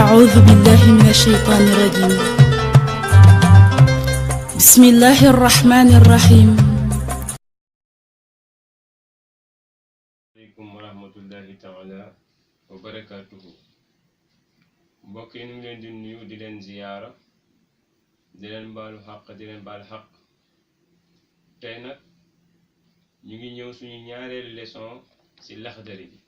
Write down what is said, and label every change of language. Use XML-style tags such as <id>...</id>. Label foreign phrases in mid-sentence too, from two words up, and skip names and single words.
<ar>أعوذ بالله من الشيطان الرجيم. بسم الله الرحمن الرحيم. عليكم ورحمة الله تعالى وبركاته.</ar> <wo>mbokk yi ñu ngi leen di nuyu di leen ziyaara di leen baalu xaq di leen baal xaq. tey nag ñu ngi ñëw suñu ñaareelu leçon ci Laxdari bi.</wo>